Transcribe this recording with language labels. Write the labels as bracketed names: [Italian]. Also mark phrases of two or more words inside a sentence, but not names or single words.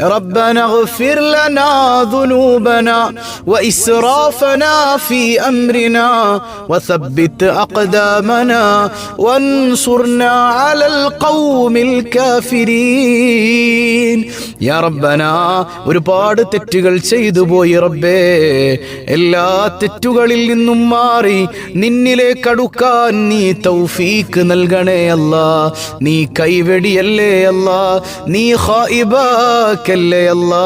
[Arabic] ربنا اغفر لنا ذنوبنا وإسرافنا في أمرنا وثبت أقدامنا وانصرنا على القوم الكافرين يا ربنا [Malayalam] ഒരുപാട് തെറ്റുകൾ ചെയ്തു പോയി റബ്ബേ. എല്ലാ തെറ്റുകളിൽ നിന്നും മാറി നിന്നിലേക്ക് അടുക്കാൻ നീ തൗഫീക്ക് നൽകണേ അല്ലാ. നീ കൈവെടിയല്ലേ അല്ലാ, നീ ഖായിബാക്കല്ലേ അല്ലാ.